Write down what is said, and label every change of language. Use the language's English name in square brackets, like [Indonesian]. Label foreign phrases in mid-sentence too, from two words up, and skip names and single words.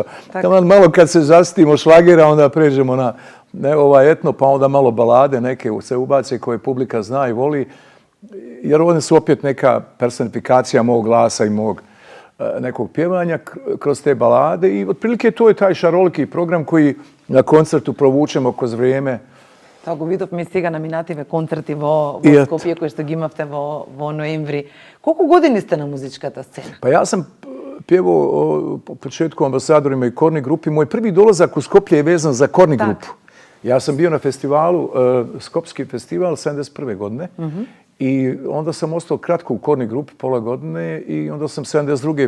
[Croatian] Malo kad se zastimo šlagera, onda pređemo na etno, pa onda malo balade neke se ubace koje publika zna i voli, jer one su opet neka personifikacija mog glasa i mog nekog pjevanja kroz te balade i otprilike to je taj šaroliki program koji na koncertu provučemo kroz vrijeme. [Macedonian] Тоа го видовме сега на минативе концерти во Скопје, кои што ги имавте во ноември. Колку години сте на музичката сцена? [Croatian] Pa ja sam pjevao po početku ambasadorima i Korni grupi. Moj prvi dolazak u Skoplje je vezan za Korni grupu. Ja sam bio na festivalu, Skopski festival 71. godine i onda sam ostao kratko u Korni grupi, pola godine i onda sam 72.